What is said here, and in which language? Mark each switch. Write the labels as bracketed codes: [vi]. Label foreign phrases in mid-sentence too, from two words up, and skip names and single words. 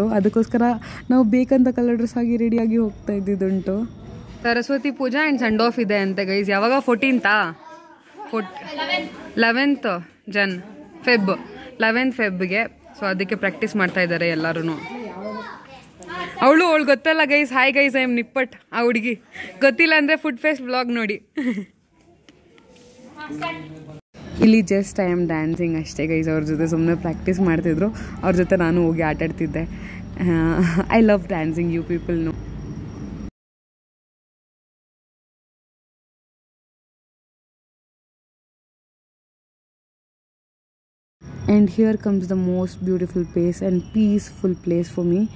[kn] ಅದಕ್ಕೋಸ್ಕರ ನಾವು ಬೇಕಂತ [en] colour dress [kn] ಆಗಿ ರೆಡಿಯಾಗಿ ಹೋಗ್ತಾ ಇದ್ದಿದ್ದುಂಟು. ಸರಸ್ವತಿ ಪೂಜಾ [en] and Sunday off [kn] ಇದೆ ಅಂತ ಗೈಸ್. ಯಾವಾಗ 14th 11th Feb 11th Febಗೆ. ಸೊ ಅದಕ್ಕೆ ಪ್ರಾಕ್ಟೀಸ್ ಮಾಡ್ತಾ ಇದ್ದಾರೆ ಎಲ್ಲರೂ. ಅವಳು ಗೊತ್ತಲ್ಲ ಗೈಸ್, [en] hi guys, I am Nippat. [kn] ಆ ಹುಡುಗಿ ಗೊತ್ತಿಲ್ಲ ಅಂದರೆ [en] food fest vlog [kn] ನೋಡಿ. ಇಲ್ಲಿ [en] just I am dancing [kn] ಅಷ್ಟೇ ಗೈಸ್. ಅವ್ರ ಜೊತೆ ಸುಮ್ಮನೆ ಪ್ರಾಕ್ಟೀಸ್ ಮಾಡ್ತಿದ್ರು, ಅವ್ರ ಜೊತೆ ನಾನು ಹೋಗಿ ಆಟಾಡ್ತಿದ್ದೆ. [en] I love dancing, you people know. And here comes the most beautiful place and peaceful place for me.